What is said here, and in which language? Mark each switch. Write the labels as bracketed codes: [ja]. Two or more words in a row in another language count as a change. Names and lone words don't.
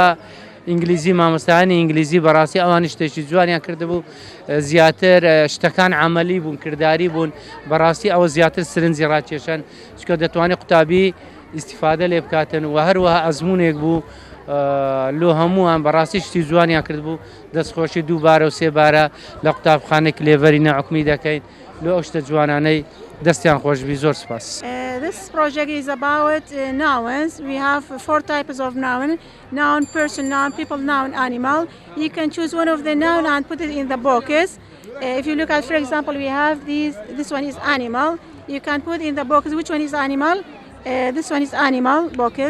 [ckb] ئینگلیزی مامۆستایانی ئینگلیزی بەڕاستی ئەوانی شتێکی جوانیان کردبوو زیاتر شتەکان عملی بوون کردداری بوون بەڕاستی ئەوە زیاتر سرنجی ڕاکێشان چکە دەتوانێت قوتابی ئیسیفادە لێ بکاتن و هەروەها ئەزمونێک بوو لۆ هەمووان بەڕاستی شتی جوانیان کرد بوو دەستخۆشی دووبارە و سێبارە لە قوتابخانەی کلێڤەری ناحکومی دەکەین لۆ ئەو شتە جوانانەی دەستیان خۆشبی زۆر سپاس. [en] This project is about nouns. We have 4 types of noun: noun, person, noun, people, noun, animal. You can choose one of the noun and put it in the boxes. If you look at, for example, we have this one is animal. You can put in the box which one is animal. This one is animal boxes.